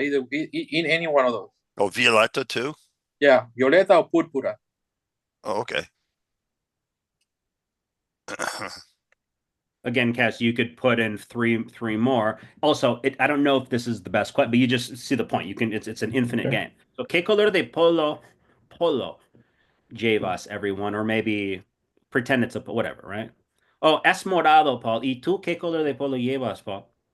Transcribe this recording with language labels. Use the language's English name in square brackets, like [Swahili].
[English] Either in any one of those. Oh, violeta too. Yeah, violeta or púrpura. Oh, okay. Again, Cass, you could put in three more. Also, I don't know if this is the best question, but you just see the point. It's an infinite Okay. game. [Spanish] So, ¿qué color de polo llevas, [English] everyone? Or maybe pretend it's a whatever, right? [Spanish] Oh, es morado, Paul. ¿Y tú qué color de polo llevas, Paul?